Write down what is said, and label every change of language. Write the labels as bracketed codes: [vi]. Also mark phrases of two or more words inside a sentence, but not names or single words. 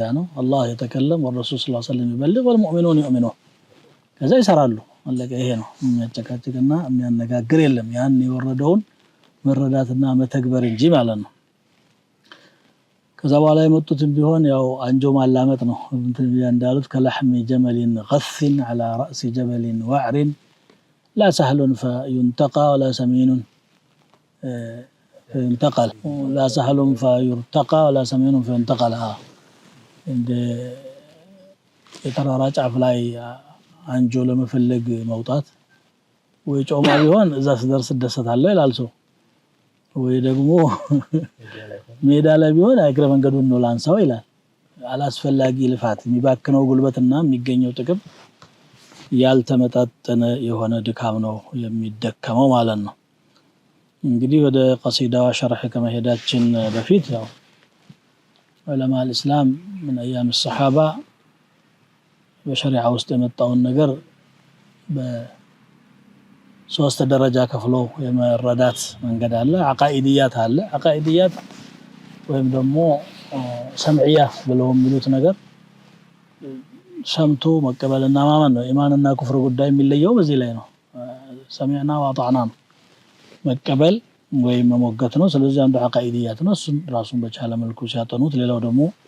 [am] ነው። [ar] الله يتكلم والرسول صلى الله عليه وسلم يبلغ والمؤمنون يؤمنون [am] ከዛ ይሰራሉ። አለቀ። ይሄ ነው የሚያጨቃጭቅና የሚያነጋግር የለም። ያን የወረደውን መረዳትና መተግበር እንጂ ማለት ነው። ከዛ በኋላ የመጡትም ቢሆን ያው አንጆ ማላመጥ ነው። እንትን እንዳሉት [ar] كلحم جمل غث على راس جبل وعر لا سهل فينتقى ولا سمين فينتقل لا سهل فيرتقى ولا سمين فينتقل عند [am] የተራራ ጫፍ ላይ አንጆ ለመፈለግ መውጣት ወይ ጮማ ቢሆን እዛ ስደርስ ደሰታለሁ ይላል ሰው ወይ ደግሞ ሜዳ ላይ ቢሆን አይግረ መንገዱን ነው ላንሳው ይላል አላስፈላጊ ልፋት የሚባክነው ጉልበትና የሚገኘው ጥቅም ያልተመጣጠነ የሆነ ድካም ነው የሚደከመው ማለት ነው እንግዲህ ወደ ቀሲዳዋ ሸርህ ከመሄዳችን በፊት ያው ዑለማ [ar] الاسلام من ايام الصحابه [am] በሸሪዓ ውስጥ የመጣውን ነገር በሶስት ደረጃ ከፍሎ የመረዳት መንገድ አለ አቃኢዲያት አለ አቃኢዲያት ወይም ደግሞ ሰምዕያ ብለው የሚሉት ነገር ሰምቶ መቀበልና ማመን ነው ኢማንና ኩፍር ጉዳይ የሚለየው በዚህ ላይ ነው [ar] سمعنا وأطعنا [am] መቀበል ወይም መሞገት ነው ስለዚህ አንዱ አቃኢዲያት ነው እሱን ራሱን በቻለ መልኩ ሲያጠኑት ሌላው ደግሞ